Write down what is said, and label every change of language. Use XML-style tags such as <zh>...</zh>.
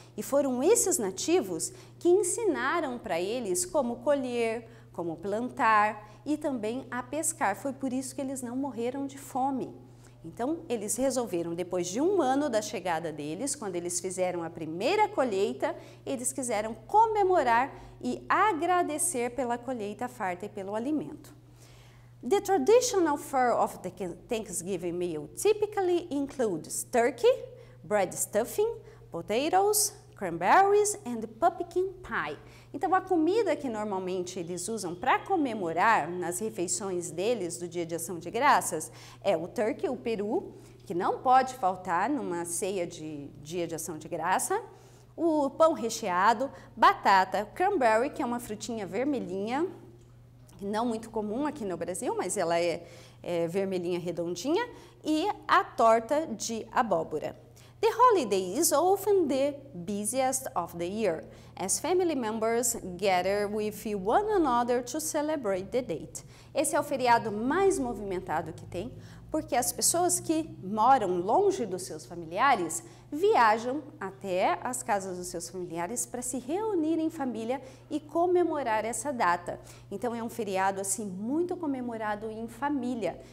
<pt>E foram esses nativos que ensinaram para eles como colher, como plantar e também a pescar. Foi por isso que eles não morreram de fome. Então, eles resolveram, depois de um ano da chegada deles, quando eles fizeram a primeira colheita, eles quiseram comemorar e agradecer pela colheita farta e pelo alimento.</pt> <en>The traditional fare of the Thanksgiving meal typically includes turkey, bread stuffing, potatoes, cranberries and pumpkin pie.</en> <pt>Então, a comida que normalmente eles usam para comemorar nas refeições deles do Dia de Ação de Graças é o turkey, o peru, que não pode faltar numa ceia de Dia de Ação de Graça, o pão recheado, batata, cranberry, que é uma frutinha vermelhinha, não muito comum aqui no Brasil, mas ela é vermelhinha redondinha, e a torta de abóbora.</pt> <en>The holiday is often the busiest of the year, as family members gather with one another to celebrate the date.</en> <pt>Esse é o feriado mais movimentado que tem, porque as pessoas que moram longe dos seus familiares viajam até as casas dos seus familiares para se reunir em família e comemorar essa data. Então é um feriado assim muito comemorado em família.</pt>